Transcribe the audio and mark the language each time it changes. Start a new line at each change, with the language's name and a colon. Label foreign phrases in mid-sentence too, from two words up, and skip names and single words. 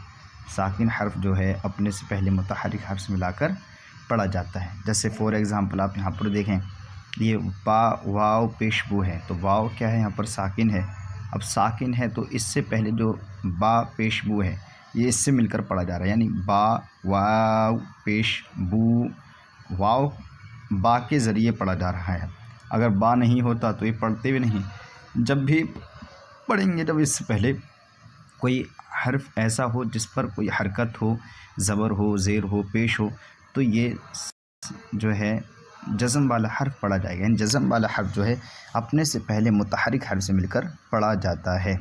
Urdu: ساکن حرف جو ہے اپنے سے پہلے متحرک حرف سے ملا کر پڑھا جاتا ہے۔ جیسے
English: for example
Urdu: آپ یہاں پر دیکھیں، یہ با واو پیش بو ہے، تو واو کیا ہے؟ یہاں پر ساکن ہے۔ اب ساکن ہے تو اس سے پہلے جو با پیش بو ہے یہ اس سے مل کر پڑھا جا رہا ہے، یعنی با واو پیش بو، واو با کے ذریعے پڑھا جا رہا ہے۔ اگر با نہیں ہوتا تو یہ پڑھتے بھی نہیں۔ جب بھی پڑھیں گے، جب اس سے پہلے کوئی حرف ایسا ہو جس پر کوئی حرکت ہو، زبر ہو، زیر ہو، پیش ہو، تو یہ جو ہے جزم والا حرف پڑھا جائے گا، یعنی جزم والا حرف جو ہے اپنے سے پہلے متحرک حرف سے مل کر پڑھا جاتا ہے۔